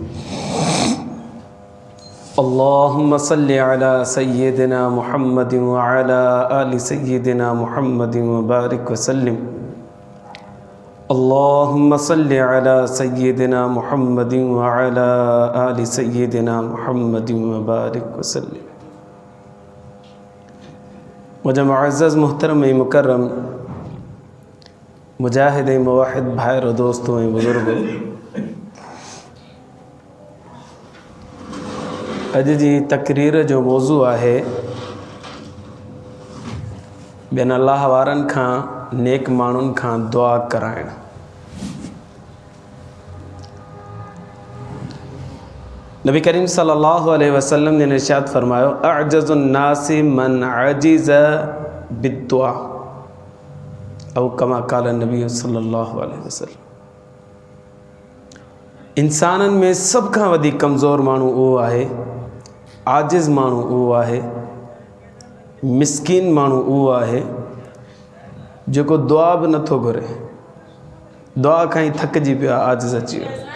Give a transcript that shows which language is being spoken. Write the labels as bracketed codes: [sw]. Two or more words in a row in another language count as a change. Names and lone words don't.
[ar] اللهم صل على سيدنا محمد وعلى آل سيدنا محمد وبارك وسلم اللهم صل على سيدنا محمد وعلى آل سيدنا محمد وبارك وسلم. [sd] मुझे मुअज़्ज़ज़ मुहतरम मुकर्रम मुजाहिद मुवाहिद भाइर दोस्तों बुज़ुर्गों, अॼु जी तक़रीर जो मौज़ू आहे ॿियनि अल्लाह वारनि खां नेक माण्हुनि खां दुआ कराइण। [ar] نبي كريم صلى الله عليه وسلم [sd] ने इरशाद फरमायो [ar] أعجز الناس من عجز بالدعاء أو كما قال النبي صلى الله عليه وسلم. [sd] इंसाननि में सभ खां वधीक कमज़ोर माण्हू उहो आहे, आजिज़ माण्हू उहो आहे, मिस्कीन माण्हू उहो आहे जेको दुआ बि नथो घुरे, दुआ खां ई थकिजी पियो आहे, आजिज़ अची वियो।